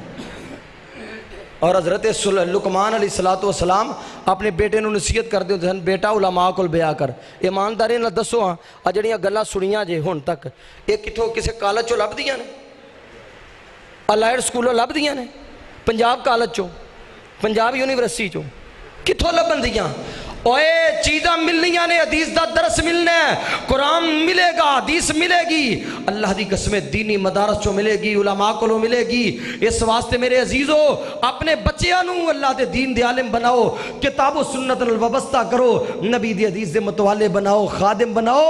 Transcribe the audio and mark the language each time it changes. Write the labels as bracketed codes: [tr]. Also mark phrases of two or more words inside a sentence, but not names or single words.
[pa] اور حضرت لقمان علیہ السلام اپنے بیٹے نو نصیحت کر دیو دن، بیٹا علماء کول بیعہ کر، ایمانداری نال دسو ہاں جڑیاں گلاں سنیاں جے ہن تک یہ کتھوں کسے کالج چوں لب دیاں نے؟ الائڈ سکولوں لب دیاں نے؟ پنجاب کالج چوں، پنجاب یونیورسٹی چوں کتھوں لبن دیاں؟ اوے چیزاں ملنیاں نے، حدیث دا درس ملنا ہے، قرآن ملے گا، حدیث ملے گی، اللہ دی قسمیں دینی مدارس چوں ملے گی، علماء کولوں ملے گی۔ اس واسطے میرے عزیزو اپنے بچیاں نو اللہ دے دین دے عالم بناؤ، کتاب و سنت نال وابستہ کرو، نبی دی حدیث دے متوالے بناؤ، خادم بناؤ۔